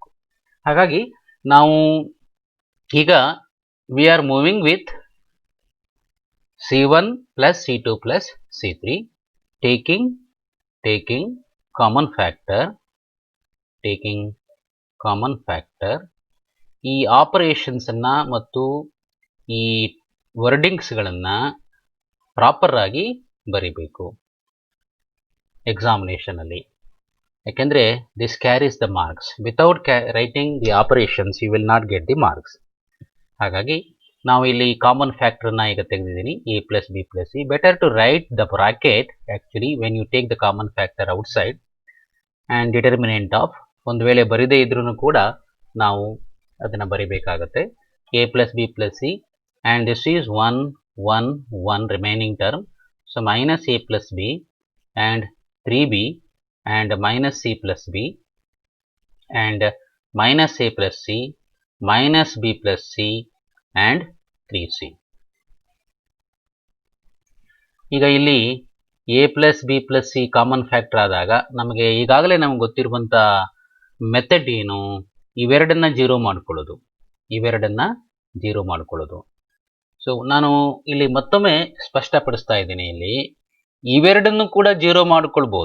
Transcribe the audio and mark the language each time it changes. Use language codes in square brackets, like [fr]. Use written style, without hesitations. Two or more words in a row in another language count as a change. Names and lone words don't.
[kn] ಹಾಗಾಗಿ ನಾವು ಈಗ [en] we are moving with C1 plus C2 plus C3 taking common factor [kn] ಈ ಆಪರೇಷನ್ಸನ್ನು ಮತ್ತು ಈ ವರ್ಡಿಂಗ್ಸ್ಗಳನ್ನು ಪ್ರಾಪರ್ ಆಗಿ ಬರಿಬೇಕು ಎಕ್ಸಾಮಿನೇಷನಲ್ಲಿ. [en] ಯಾಕೆಂದರೆ this carries the marks. without writing the operations you will not get the marks. [kn] ಹಾಗಾಗಿ ನಾವು ಇಲ್ಲಿ [en] common factor [kn] ಈಗ ತೆಗೆದಿದ್ದೀನಿ, [en] a plus b plus c. better to write the bracket actually when you take the common factor outside and determinant of. [kn] ಒಂದು ವೇಳೆ ಬರಿದೇ ಇದ್ರೂ ಕೂಡ ನಾವು ಅದನ್ನು ಬರಿಬೇಕಾಗತ್ತೆ. [en] a plus b plus c and this is 1 1 1 remaining term. so minus a plus b and 3b and minus c plus b and minus a plus c minus b plus c and 3c. [kn] ಈಗ ಇಲ್ಲಿ [en] a plus b plus c common factor [kn] ಆದಾಗ ನಮಗೆ ಈಗಾಗಲೇ ನಮ್ಗೆ ಗೊತ್ತಿರುವಂಥ ಮೆಥಡ್ ಏನು, ಇವೆರಡನ್ನ ಜೀರೋ ಮಾಡ್ಕೊಳ್ಳೋದು. ಸೊ ನಾನು ಇಲ್ಲಿ ಮತ್ತೊಮ್ಮೆ ಸ್ಪಷ್ಟಪಡಿಸ್ತಾ ಇದ್ದೀನಿ, ಇಲ್ಲಿ ಇವೆರಡನ್ನು ಕೂಡ ಜೀರೋ ಮಾಡ್ಕೊಳ್ಬೋದು.